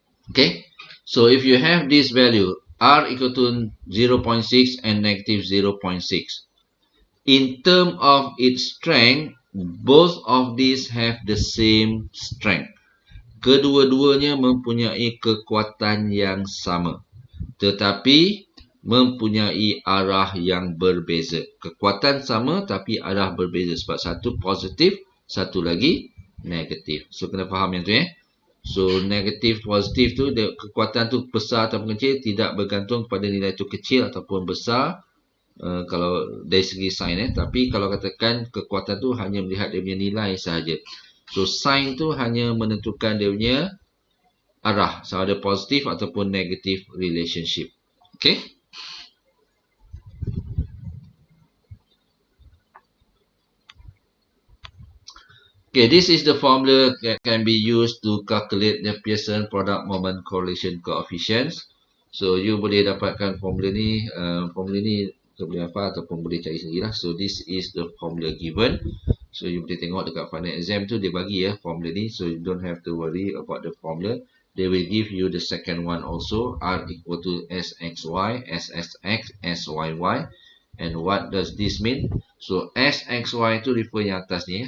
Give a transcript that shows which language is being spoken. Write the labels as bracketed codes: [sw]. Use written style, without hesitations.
[en] Okay, so if you have this value R equal to 0.6 and negative 0.6, in terms of its strength, both of these have the same strength. [ms] Kedua-duanya mempunyai kekuatan yang sama, tetapi mempunyai arah yang berbeza. Kekuatan sama tapi arah berbeza, sebab satu positif, satu lagi negatif. [en] So [ms] kena faham yang tu ya. So negatif positif tu, kekuatan tu besar atau kecil tidak bergantung pada nilai tu kecil ataupun besar. Kalau dari segi sign tapi kalau katakan kekuatan tu hanya melihat dia punya nilai sahaja. So sign tu hanya menentukan dia punya arah, sama ada positif ataupun negatif relationship. Okay. [en] Okay, this is the formula that can be used to calculate the Pearson product moment correlation coefficients. [ms] So you boleh dapatkan formula ni, boleh hafal ataupun boleh cari sendirilah. [en] So this is the formula given. [ms] So you boleh tengok dekat final exam tu dia bagi ya formula ni. [en] So you don't have to worry about the formula. They will give you the second one also. R equal to SXY, SSX, SYY. And what does this mean? So SXY tu refer [ms] yang atas ni.